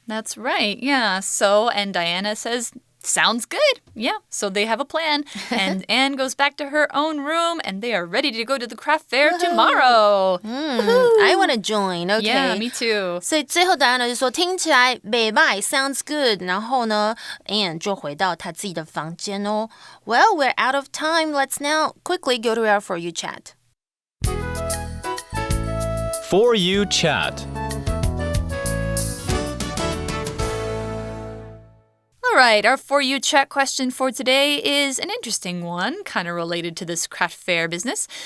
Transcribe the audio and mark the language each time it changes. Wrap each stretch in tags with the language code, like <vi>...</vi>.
<en>That's right, yeah. So, and Diana says,Sounds good. Yeah, so they have a plan. And Anne goes back to her own room, and they are ready to go to the craft fair tomorrow. I want to join. Okay. Yeah, me too.</en> <zh>所以最后答案呢就说听起来美拜</zh> <en>sounds good.</en> <zh>然后呢 Anne 就回到她自己的房间哦。</zh> <en>Well, we're out of time. Let's now quickly go to our For You chat. For You chat.All right, our For You chat question for today is an interesting one, kind of related to this craft fair business.</en>